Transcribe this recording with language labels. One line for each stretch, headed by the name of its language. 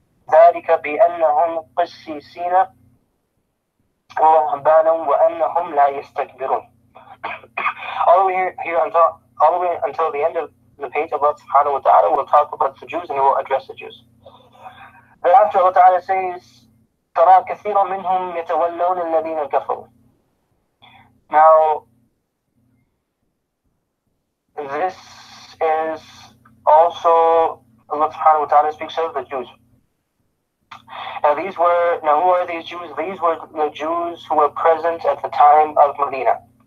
Arabic: ذَلِكَ بِأَنَّهُمْ قِسِّيسِينَ وَرَهْبَانًا وَأَنَّهُمْ لَا يَسْتَكْبِرُونَ.
English: All the way here until the end of the page, Allah subhanahu wa ta'ala will talk about the Jews and He will address the Jews. Thereafter Allah ta'ala says,
Arabic: تَرَى كَثِيرًا مِنْهُمْ يَتَوَلَّوْنَ الَّذِينَ كَفَرُوا.
English: Now, this is also, Allah subhanahu wa ta'ala speaks of the Jews. Now who are these Jews? These were the Jews who were present at the time of Medina.